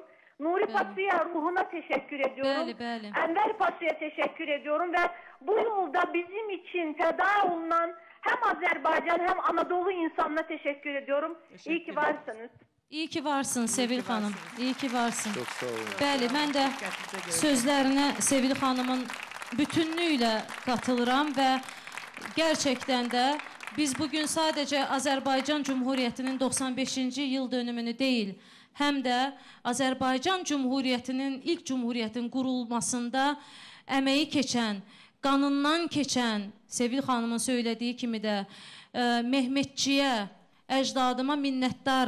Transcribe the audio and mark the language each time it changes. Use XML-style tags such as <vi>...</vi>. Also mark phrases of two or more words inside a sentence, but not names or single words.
<tr>Nuri Paşa'ya ruhuna teşekkür ediyorum. Enver Paşa'ya teşekkür ediyorum ve bu yolda bizim için feda olunan hem Azerbaycan hem Anadolu insanına teşekkür ediyorum. İyi ki varsınız. İyi ki varsın Sevil Hanım. İyi ki varsın. Çok sağ olun.</tr> <az>Bəli, mən də sözlərinə Sevil Hanımın bütünlüylə qatılıram və gerçəkdən də biz bugün sadəcə Azərbaycan Cumhuriyyətinin 95-ci yıl dönümünü deyil, həm də Azərbaycan Cumhuriyyətinin ilk cumhuriyyətin qurulmasında əməyi keçən, qanından keçən, Sevil xanımın söylədiyi kimi də Mehmetçiyə, əcdadıma minnətdarım.</az>